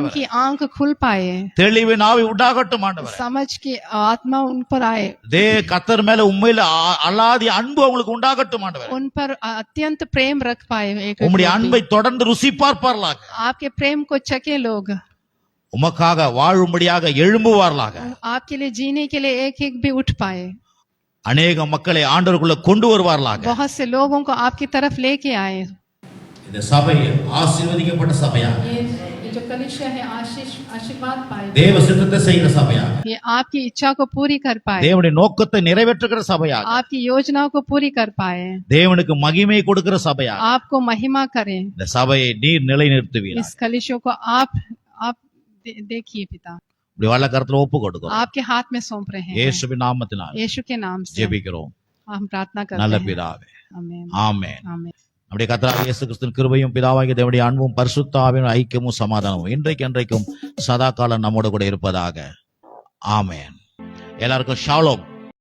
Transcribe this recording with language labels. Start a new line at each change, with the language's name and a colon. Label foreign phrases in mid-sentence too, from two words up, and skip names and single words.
Tamil: ஆண்டவரே.
Hindi: की आंख खुल पाए।
Tamil: தெளிவின் ஆவி உண்டாகட்டும் ஆண்டவரே.
Hindi: समझ की आत्मा उन पर आए।
Tamil: கர்த்தர் மேல உண்மையில அல்லாதி அன்பு அவங்களுக்கு உண்டாகட்டும் ஆண்டவரே.
Hindi: उन पर अत्यंत प्रेम रख पाए। एक
Tamil: உம்முடைய அன்பை தொடர்ந்து ருசி பார்ப்பார்களாக.
Hindi: आपके प्रेम को चखे लोग।
Tamil: உமக்காக வாழும்படியாக எழும்புவார்களாக.
Hindi: आपके लिए जीने के लिए एक एक भी उठ पाए.
Tamil: அநேக மக்களை ஆண்டவருக்குள்ள கொண்டு வருவார்களாக.
Hindi: बहुत से लोगों को आपकी तरफ लेके आए.
Tamil: இந்த சபை ஆசீர்வதிக்கப்பட்ட சபையா,
Hindi: ये जो कलीसिया है आशीर्वाद पाए.
Tamil: தேவ சித்தத்தை செய்கிற சபையா,
Hindi: ये आपकी इच्छा को पूरी कर पाए.
Tamil: தேவனுடைய நோக்கத்தை நிறைவேற்றுகிற சபையா,
Hindi: आपकी योजनाओं को पूरी कर पाए.
Tamil: தேவனுக்கு மகிமை கொடுக்கிற சபையா,
Hindi: आपको महिमा करें.
Tamil: இந்த சபையை நீர் நிலைநிறுத்துவீர்.
Hindi: इस कलीसिया को आप देखिए पिता.
Tamil: இப்படி வல்ல கரத்துல ஒப்பு கொடுக்கிறோம்.
Hindi: आपके हाथ में सौंप रहे हैं.
Tamil: இயேசுவின் நாமத்தினால்
Hindi: यीशु के नाम से
Tamil: ஜெபிக்கிறோம்
Hindi: हम प्रार्थना
Tamil: நல்ல
Hindi: करते हैं.
Tamil: பிதாவே.
Hindi: आमीन.
Tamil: ஆமென்.
Hindi: आमीन.
Tamil: நம்முடைய கர்த்தராகிய இயேசு கிறிஸ்துவின் கிருபையும் பிதாவாகிய தேவனுடைய அன்பும் பரிசுத்த ஆவியின் ஐக்கியமும் சமாதானமும் இன்றைக்கு என்றைக்கும் சதா காலம் நம்மோடு கூட இருப்பதாக. ஆமென். எல்லாருக்கும் ஷாலோம்.